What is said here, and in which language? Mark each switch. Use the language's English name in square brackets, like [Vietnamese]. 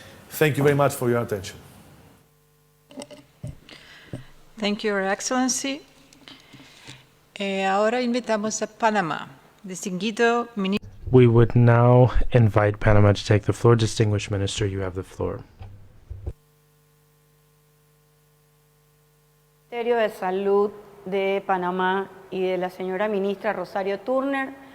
[English] Thank you very much for your attention. Thank you, Your Excellency. [Spanish] Ahora invitamos a Panamá. Distinguido Ministro. [English] We would now invite Panama to take the floor. Distinguished Minister, you have the floor. [Spanish] Ministerio de Salud de Panamá y de la señora ministra Rosario Turner.